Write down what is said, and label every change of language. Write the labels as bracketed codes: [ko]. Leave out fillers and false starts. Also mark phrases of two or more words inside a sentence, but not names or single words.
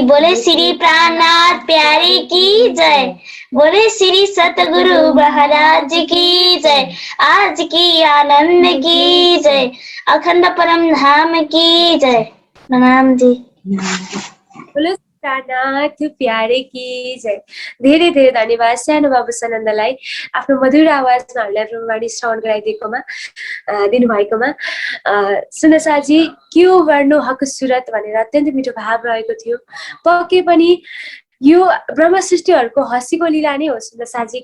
[hi] बोले श्री प्राणनाथ प्यारे की जय। बोले श्री सतगुरु महाराज की जय। आज की आनंद की जय। अखंड परम धाम की जय। प्रणाम जी। बोलो नाथ प्यारे की जय। [ne] धेरै धेरै धन्यवाद सानो बाबु सनन्दलाई आफ्नो मधुर आवाजमा हामीलाई ब्रह्मवाणी श्रवण गराइदिएकोमा दिनुभएकोमा। सुनसाजी के हो [hi] वर्णो हक सुरत [ne] भनेर अत्यन्तै मिठो भाव रहेको थियो। पक्कै पनि यो ब्रह्म सृष्टिहरूको हँसीको लीला नै हो सुनसाजी।